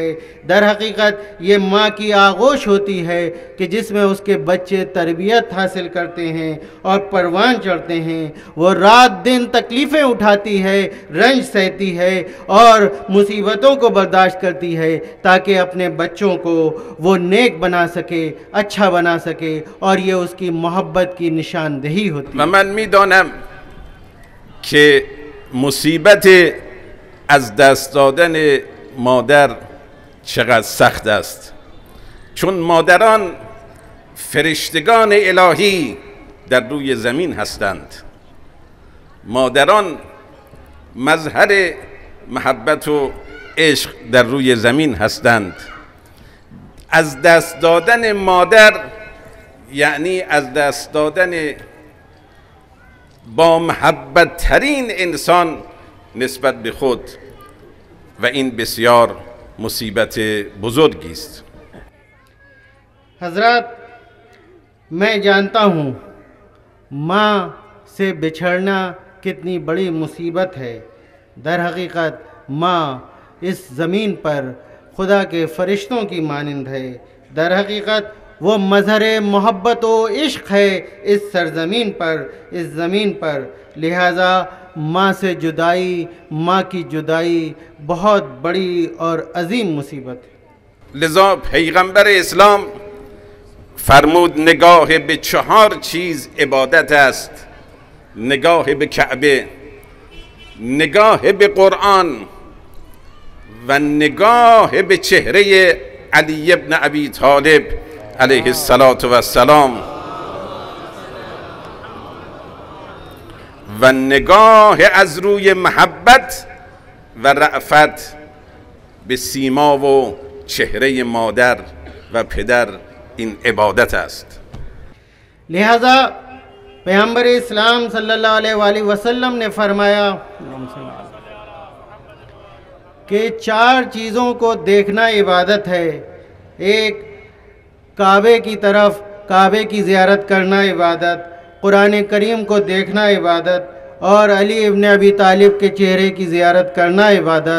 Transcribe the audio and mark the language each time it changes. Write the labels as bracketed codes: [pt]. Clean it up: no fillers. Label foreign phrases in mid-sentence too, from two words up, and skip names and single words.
[hi] दर हकीकत ये माँ की आगोश होती है कि जिसमें उसके बच्चे तरबियत हासिल करते हैं और परवान चढ़ते हैं। वो रात दिन तकलीफ़ें उठाती है, रंज सहती है और मुसीबतों को बर्दाश्त करती है ताकि अपने बच्चों को वो नेक बना सके, अच्छा बना सके, और ये उसकी मोहब्बत की निशानदेही होती है। [fa] من میدانم که مصیبت از دست دادن مادر چقدر سخت است، چون مادران فرشتگان الهی در روی زمین هستند. مادران مظهر محبت و عشق در روی زمین هستند. از دست دادن مادر یعنی از دست دادن با محبت ترین انسان نسبت به خود و این بسیار مصیبت بزرگی است. [hi] हज़रात, मैं जानता हूँ माँ से बिछड़ना कितनी बड़ी मुसीबत है। दर हकीकत माँ इस ज़मीन पर खुदा के फ़रिश्तों की मानंद है। दर हकीकत वो मज़हर मोहब्बत व इश्क़ है इस सरज़मीन पर, इस ज़मीन पर। लिहाजा माँ से जुदाई, माँ की जुदाई बहुत बड़ी और अजीम मुसीबत है। [fa] لذا پیغمبر اسلام فرمود نگاه به 4 چیز عبادت است: نگاه به کعبه، نگاه به قرآن و نگاه به چهره علی ابن ابی طالب [ar] علیه السلام [fa] و نگاه از روی محبت و رأفت به سیما و چهره مادر و پدر. این عبادت است. [hi] लिहाजा पैगम्बर इस्लाम [ar] صلى الله عليه وسلم [hi] ने फरमाया कि 4 चीज़ों को देखना इबादत है। एक, काबे की तरफ, काबे की ज़ियारत करना इबादत, कुरान करीम को देखना इबादत, और अली इब्न अबी तालिब के चेहरे की ज़ियारत करना इबादत।